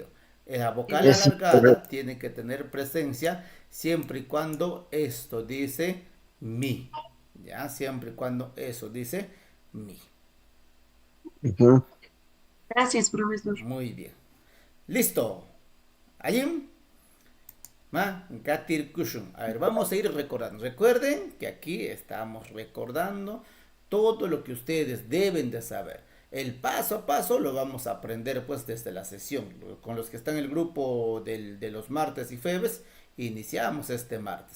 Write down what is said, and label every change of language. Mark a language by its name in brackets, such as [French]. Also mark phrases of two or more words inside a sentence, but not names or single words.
[Spanish] La vocal alargada tiene que tener presencia siempre y cuando esto dice mi. Ya, siempre y cuando eso dice mi. Gracias, profesor. Muy bien. Listo. Allí. [Quechua] Ma, gatir kushun. [Spanish] A ver, vamos a ir recordando. Recuerden que aquí estamos recordando todo lo que ustedes deben de saber. El paso a paso lo vamos a aprender pues desde la sesión. Con los que están en el grupo de los martes y jueves, iniciamos este martes.